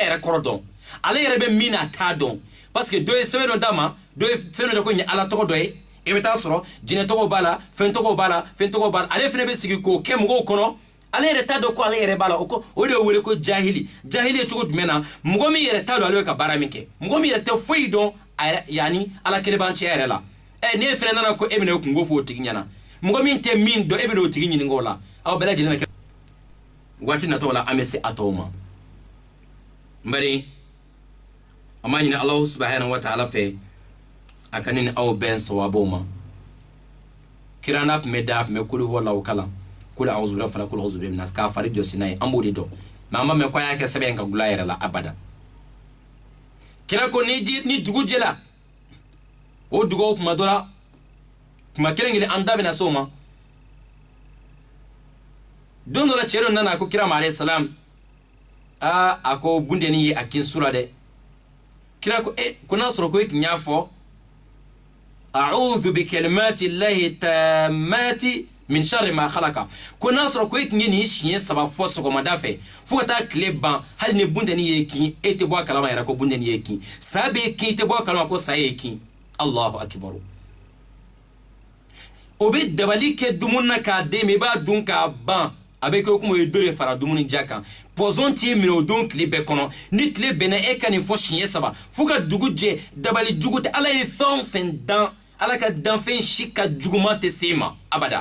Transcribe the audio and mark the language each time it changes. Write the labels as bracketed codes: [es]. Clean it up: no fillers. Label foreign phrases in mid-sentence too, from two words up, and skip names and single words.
[bm] yɛrɛ kɔrɔ dɔn ale yɛrɛ bɛ min na a t'a dɔn parce que dɔ ye sɛbɛn dɔ d'a ma dɔ ye fɛn dɔ ko nin ye ala tɔgɔ dɔ ye e bɛ taa sɔrɔ jinɛ tɔgɔ b'a la fɛn tɔgɔ b'a la fɛn tɔgɔ b'a la ale fana bɛ sigi k'o kɛ mɔgɔw kɔnɔ ale yɛrɛ t'a dɔn ko ale yɛrɛ b'a la o de ye wele ko jahili ye cogo jumɛn na mɔgɔ min yɛrɛ t'a dɔn ale bɛ ka baara min kɛ mɔgɔ min yɛrɛ tɛ foyi dɔn a yɛrɛ yanni ala kelen b'an cɛ yɛrɛ la n'e fɛnɛ nana ko e bɛna o kungo fɔ o tigi ɲɛna mɔgɔ min tɛ min dɔn e bɛna o tigi ɲininka o la aw bɛɛ lajɛlen na kɛ waati natɔw la an bɛ se a tɔw ma n bari an b'a ɲini [ar] الله سبحانه وتعالى [bm] fɛ a ka ne ni aw bɛn sawabaw ma kira n'a tun bɛ da a tun bɛ [ar] قل هو الله [bm] kalan [ar] قل أعوذ بالله فلق قل أعوذ بالله الناس [bm] ka fari jɔsi n'a ye an b'o de dɔn mais an ma mɛn ko a y'a kɛ sɛbɛn ka gula yɛrɛ la abada kira ko ni dugu jɛla o dugaw kuma dɔ la kuma kelen kelen an da bɛna se o ma don dɔ la cɛ dɔ nana ko kira ma [ar] عليه السلام [bm] a ko bundennin ye a kin su la dɛ kira ko ko n'a sɔrɔ ko e tun y'a fɔ [ar] أعوذ بكلمات الله التامات من شر ما خلق [bm] ko n'a sɔrɔ ko e tun ye nin siɲɛ 3 fɔ sɔgɔmada fɛ fo ka taa tile ban hali ni bundennin ye kin e tɛ bɔ a kalama yɛrɛ ko bundennin ye kin sa bɛ kin e tɛ bɔ a kalama ko sa ye kin [ar] الله أكبر [bm] o bɛ dabali kɛ dumuni na k'a den mais i b'a dun k'a ban a bɛ kɛ komi o ye dɔ de fara dumuni ja kan pɔsɔn t'i minɛ o don tile bɛɛ kɔnɔ ni tile bɛnna e ka nin fɔ siɲɛ 3 fo ka dugu jɛ dabali jugu tɛ ala ye fɛn o fɛn dan ala ka danfɛn si ka juguman tɛ se ma abada